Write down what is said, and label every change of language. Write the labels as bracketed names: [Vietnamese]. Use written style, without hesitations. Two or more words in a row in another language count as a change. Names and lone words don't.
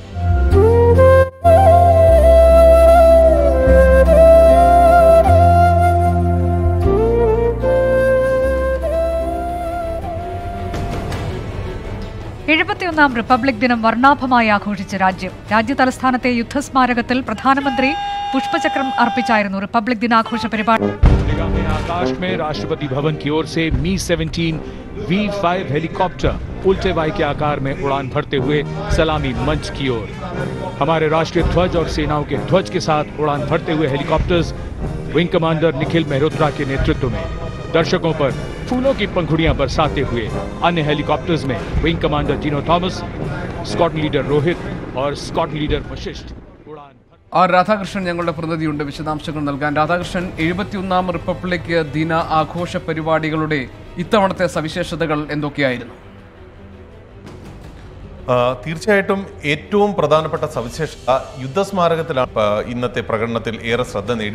[Malayalam] റിപ്പബ്ലിക് ദിനം വർണ്ണാഭമായി ആഘോഷിച്ച രാജ്യം. രാജ്യ തലസ്ഥാനത്തെ യുദ്ധസ്മാരകത്തിൽ പ്രധാനമന്ത്രി പുഷ്പചക്രം അർപ്പിച്ചായിരുന്നു റിപ്പബ്ലിക് ദിനാഘോഷ പരിപാടി. [Hindi] आकाश में राष्ट्रपति भवन की ओर से मी-17 V5 हेलीकॉप्टर उल्टे वाय के आकार में उड़ान भरते हुए सलामी मंच की ओर. हमारे राष्ट्रीय ध्वज और सेनाओं के ध्वज के साथ उड़ान भरते हुए हेलीकॉप्टर्स [English] wing commander [Hindi] निखिल मेहरोत्रा के नेतृत्व में दर्शकों पर फूलों की पंखुड़ियां बरसाते हुए अन्य हेलीकॉप्टर्स में [English] wing commander [Hindi] जीनो थॉमस, [English] squadron leader [Hindi] रोहित और [English] squadron leader [Hindi] वशिष्ठ उड़ान. [Malayalam] രാധാകൃഷ്ണൻ ഞങ്ങളുടെ പ്രതിനിധിയുണ്ട് വിശദാംശങ്ങൾ നൽകാൻ. രാധാകൃഷ്ണൻ, 71ാം റിപ്പബ്ലിക് ദിന ആഘോഷ പരിപാടികളുടെ ഇത്തവണത്തെ സവിശേഷതകൾ എന്തൊക്കെയായിരുന്നു? തീർച്ചയായിട്ടും ഏറ്റവും പ്രധാനപ്പെട്ട സവിശേഷത യുദ്ധസ്മാരകത്തിലാണ് ഇന്നത്തെ പ്രകടനത്തിൽ ഏറെ ശ്രദ്ധ നേടി.